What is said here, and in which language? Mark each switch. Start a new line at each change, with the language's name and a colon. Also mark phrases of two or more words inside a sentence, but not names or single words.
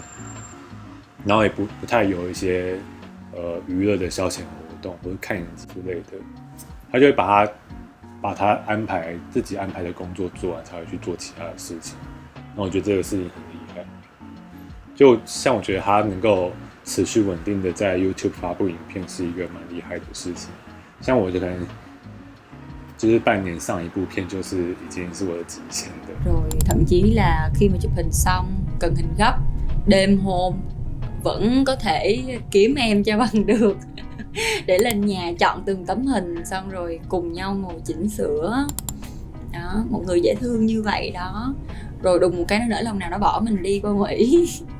Chinese: 然后也不太有一些娱乐的消遣活动或者看影集之类的，他就会把他自己安排的工作做完，才会去做其他的事情。那我觉得这个事情很厉害。就像我觉得他能够持续稳定的在 YouTube 发布影片是一个蛮厲害的事情。像我就可能就是半年上一部片就是已經是我的極限的。
Vietnamese: Rồi thậm chí là khi mà chụp hình xong, cần hình gấp, đêm hôm vẫn có thể kiếm em cho bằng được để lên nhà chọn từng tấm hình, xong rồi cùng nhau ngồi chỉnh sửa. Đó, một người dễ thương như vậy đó. Rồi đùng một cái nó nỡ lòng nào nó bỏ mình đi qua Mỹ.